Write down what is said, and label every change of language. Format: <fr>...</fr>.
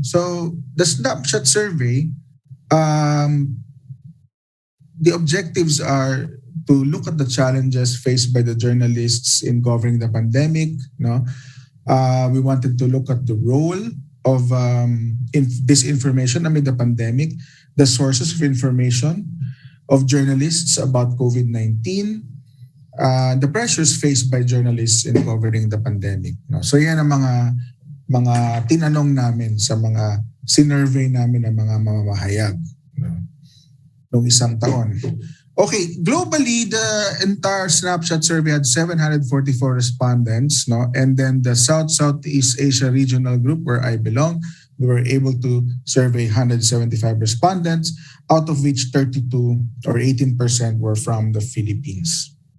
<en>So the snapshot survey, the objectives are to look at the challenges faced by the journalists in covering the pandemic. No? We wanted to look at the role of disinformation amid the pandemic, the sources of information of journalists about COVID-19, the pressures faced by journalists in covering the pandemic. No?</en> <tl>So yan ang mga tinanong namin sa mga sinurvey namin ng mga mamamahayag, no? Noong isang taon.</tl> <en>Okay, globally, the entire snapshot survey had 744 respondents, no? And then the Southeast Asia Regional Group, where I belong, we were able to survey 175 respondents, out of which 32 or 18% were from the Philippines.</en>